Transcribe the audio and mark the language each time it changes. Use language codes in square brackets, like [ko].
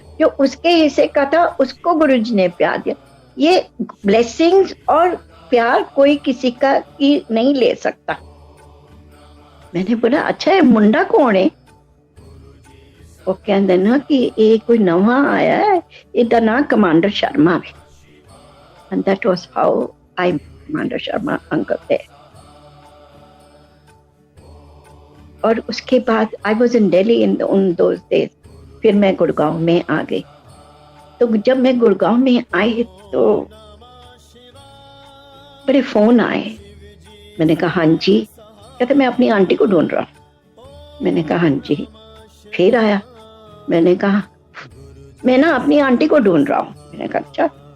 [hi] जो उसके हिस्से का था उसको गुरुजी ने प्यार दिया। ये ब्लेसिंग्स और प्यार कोई किसी का की नहीं ले सकता। मैंने बोला अच्छा है मुंडा कौन है? वो कहते ना कि ये कोई नवा आया है, इधर ना कमांडर शर्मा है। [en] And that was how I met Commander Sharma uncle there. [hi] और उसके बाद [en] I was in Delhi in those days. [hi] फिर मैं गुड़गांव में आ गई। तो जब मैं गुड़गांव में आई तो बड़े फोन आए। मैंने कहा हाँ जी। कहते मैं अपनी आंटी को ढूंढ रहा हूँ। मैंने कहा हाँ जी। फिर आया। मैंने कहा मैं ना अपनी आंटी को ढूंढ रहा हूँ। मैंने कहा अच्छा।